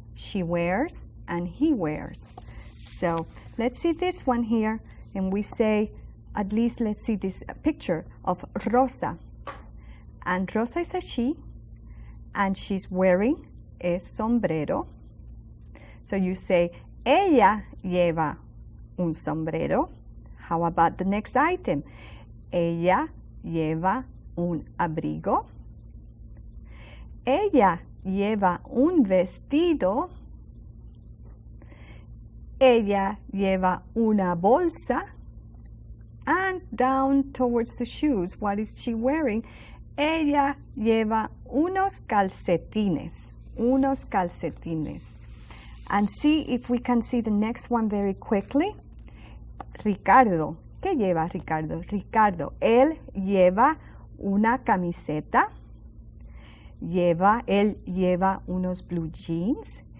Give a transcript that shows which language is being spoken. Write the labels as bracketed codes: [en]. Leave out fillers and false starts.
[en] She wears and he wears. So let's see this one here, and we say, at least let's see this picture of Rosa. And Rosa is a she, and she's wearing a sombrero. So you say, [es] ella lleva un sombrero. [en] How about the next item? [es] Ella lleva un abrigo. Ella lleva un vestido. Ella lleva una bolsa. [en] And down towards the shoes, what is she wearing? [es] Ella lleva unos calcetines. Unos calcetines. [en] And see if we can see the next one very quickly. [es] Ricardo. ¿Qué lleva Ricardo? Ricardo, él lleva una camiseta. Él lleva unos blue jeans.